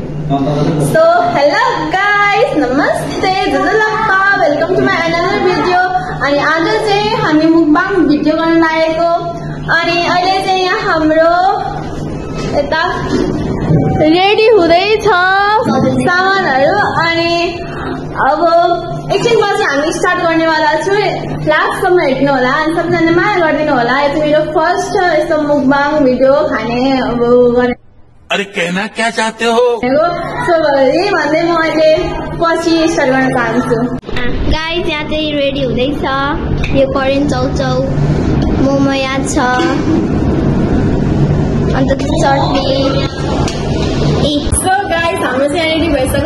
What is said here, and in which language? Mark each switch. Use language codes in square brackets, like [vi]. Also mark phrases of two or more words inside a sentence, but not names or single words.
[en] So hello guys, [ne] नमस्ते, जजलप्पा, [en] welcome to my another video. [ne] अनि आज चाहिँ हामी मुकबाङ भिडियो गर्न लागेको। अनि अहिले चाहिँ यहाँ हाम्रो यता रेडी हुँदैछ सामानहरु। अनि अब एकछिनपछि हामी स्टार्ट गर्नेवाला छु। लास्टसम्म हेर्नु होला अनि सबैजनाले माया गरिदिनु होला। यो चाहिँ मेरो फर्स्ट यस्तो मुकबाङ भिडियो खाने अब गर्ने। [hi] अरे कहना क्या चाहते हो? [ne] सो यही भन्दै म अहिले पछि स्टार्ट गर्न चाहन्छु। गाइस यहाँ चाहिँ रेडी हुँदैछ। यो करेन्ट चाउचाउ मोमो यहाँ छ, अन्त चटनी। सो गाइस हाम्रो चाहिँ रेडी भइसक्यो।